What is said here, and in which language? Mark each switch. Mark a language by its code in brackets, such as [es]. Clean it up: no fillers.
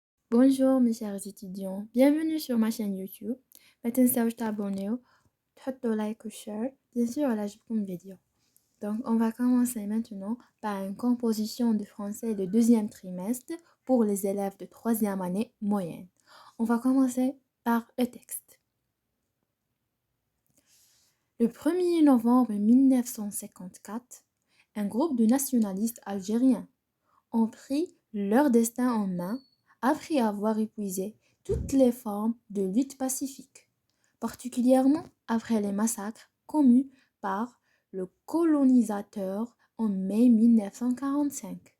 [fr] Bonjour mes chers étudiants, bienvenue sur ma chaîne YouTube. [ar] ما تنساوش تابونيو تحطوا لايك وشير bien sûr على عجبكم الفيديو. [fr] Donc on va commencer maintenant par une composition de français de deuxième trimestre pour les élèves de troisième année moyenne. On va commencer par le texte. Le 1er novembre 1954, un groupe de nationalistes algériens ont pris leur destin en main après avoir épuisé toutes les formes de lutte pacifique, particulièrement après les massacres commis par le colonisateur en mai 1945.